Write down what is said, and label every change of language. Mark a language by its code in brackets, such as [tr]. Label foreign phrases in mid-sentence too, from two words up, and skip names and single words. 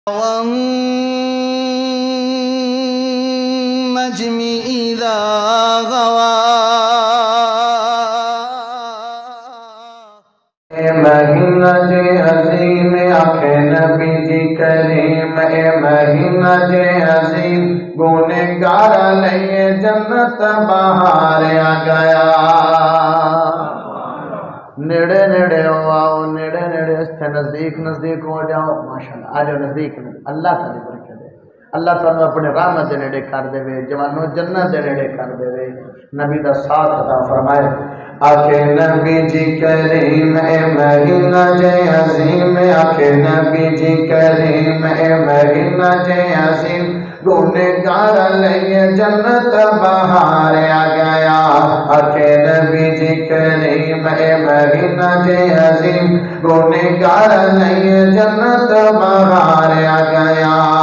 [ar] والنجم إذا غوى [pa] مہینہ جے عظیم آنکھیں نبی جی کریم اے مہینہ جے عظیم گنہگار لئے جنت بہار آ گیا نیڑے نیڑے آؤ نیڑے نیڑے اس [ur] سے نزدیک نزدیک ہو جاؤ ماشاءاللہ آ جاؤ نزدیک اللہ تعالی برکت دے اللہ تعالی اپنے رحمت [pa] دے نیڑے کر دے وے جوانوں جنت دے نیڑے کر دے وے نبی دا ساتھ عطا فرمائے آکے نبی جی کریم اے مہینہ جے عظیم آکے نبی جی کریم اے مہینہ جے عظیم گنہگار لئے جنت بہار آ گیا آکے نبی جی کریم اے مہینہ جے عظیم گنہگار لئے جنت بہار آ گیا